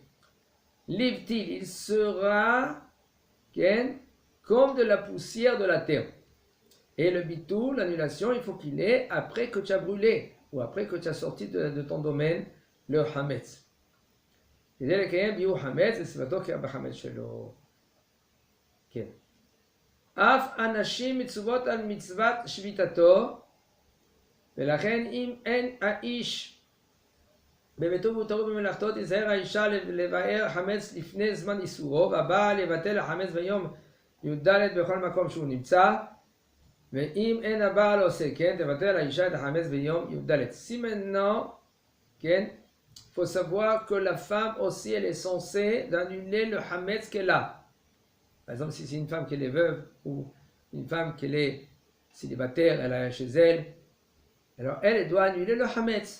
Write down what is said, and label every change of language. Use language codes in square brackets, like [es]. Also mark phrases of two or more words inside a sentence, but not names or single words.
[fr] L'ivtil, il sera comme de la poussière de la terre. Et le bitou, l'annulation, il faut qu'il ait après que tu as brûlé ou après que tu as sorti de ton domaine le hametz. [he] כדי לקיים ביאור חמץ וסביבתו כבחמץ שלו. כן. אף אנשים מצוות על מצוות שביתתו, ולכן אם אין האיש בביתו והותרו במלאכתו, תזהר האישה לבאר חמץ לפני זמן איסורו, והבעל יבטל החמץ ביום י"ד בכל מקום שהוא נמצא, ואם אין הבעל עושה כן, תבטל האישה את החמץ ביום י"ד. [fr] Si maintenant, כן, il faut savoir que la femme aussi, elle est censée d'annuler le hametz qu'elle a. Par exemple, si c'est une femme qui est veuve ou une femme qui est célibataire, elle a chez elle, alors elle doit annuler le hametz.